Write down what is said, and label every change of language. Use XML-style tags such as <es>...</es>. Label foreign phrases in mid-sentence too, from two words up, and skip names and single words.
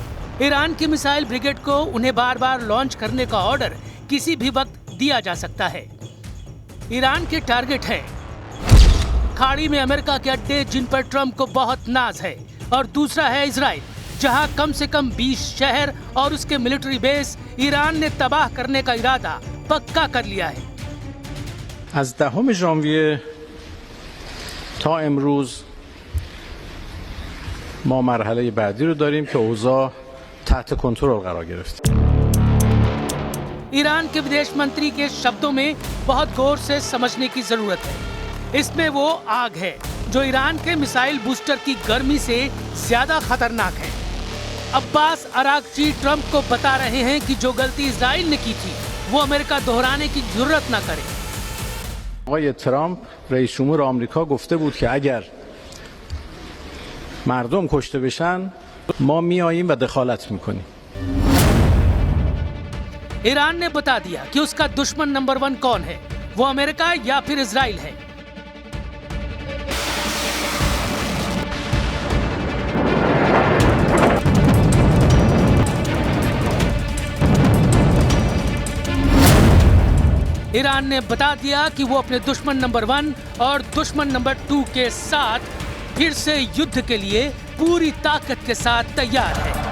<hi>ईरान की</hi> <en>missile brigade</en> <hi>को उन्हें बार बार लॉन्च करने का ऑर्डर किसी भी वक्त दिया जा सकता है। ईरान के टारगेट हैं खाड़ी में अमेरिका के अड्डे जिन पर ट्रंप को बहुत नाज है, और दूसरा है इजराइल, जहां कम से कम 20 शहर और उसके</hi> <en>military base</en> <hi>ईरान ने तबाह करने का इरादा पक्का कर लिया है।</hi> <fa>از 10 ژانویه تا امروز ما مرحله بعدی رو داریم که اوضاع تحت کنترل قرار گرفت.</fa> <hi>ईरान के विदेश मंत्री के शब्दों में बहुत गौर से समझने की जरूरत है। इसमें वो आग है जो ईरान के</hi> <en>missile booster</en> <hi>की गर्मी से ज्यादा खतरनाक है। अब्बास अरागची ट्रंप को बता रहे हैं कि जो गलती इजराइल ने की थी वो अमेरिका दोहराने की जरूरत न करे।</hi> <fa>آقای ترامپ رئیس جمهور آمریکا گفته بود که اگر مردم کشته بشن ما میاییم و دخالت میکنیم.</fa> <hi>ईरान ने बता दिया कि उसका दुश्मन नंबर 1 कौन है, वो अमेरिका या फिर इजराइल है। ईरान ने बता दिया कि वो अपने दुश्मन नंबर 1 और दुश्मन नंबर 2 के साथ फिर से युद्ध के लिए पूरी ताकत के साथ तैयार है।</hi>